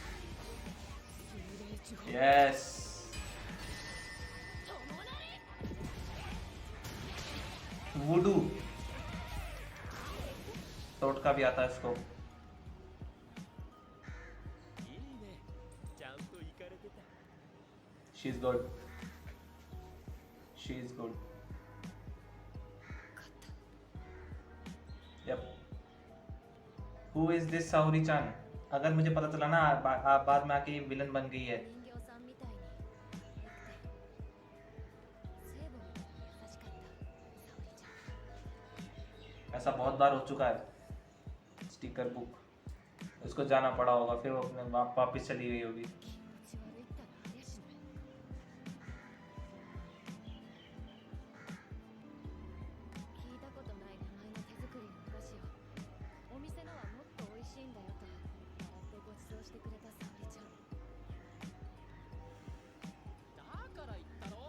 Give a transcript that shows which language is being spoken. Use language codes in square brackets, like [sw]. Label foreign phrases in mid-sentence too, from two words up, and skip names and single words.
[hi] यस, वुडू टोटका भी आता है इसको। [ja] いいね。ちゃんと行かれてた。 [en] She's good, she's good। Yep। Who is this Saori chan? [hi] अगर मुझे पता चला ना आप बाद में आके विलन बन गई है। [ja] 人形さんみたいに良くて聖母に優しかった沙織ちゃん。 [hi] ऐसा बहुत बार हो चुका है। [en] sticker book, [hi] उसको जाना पड़ा होगा, फिर वो अपने वापस चली गई होगी। [ja] 気持ち悪いったらありゃしない。聞いたことない名前の手作りのお菓子をお店のはもっと美味しいんだよと笑ってご馳走してくれた沙織ちゃん。だから言ったろ。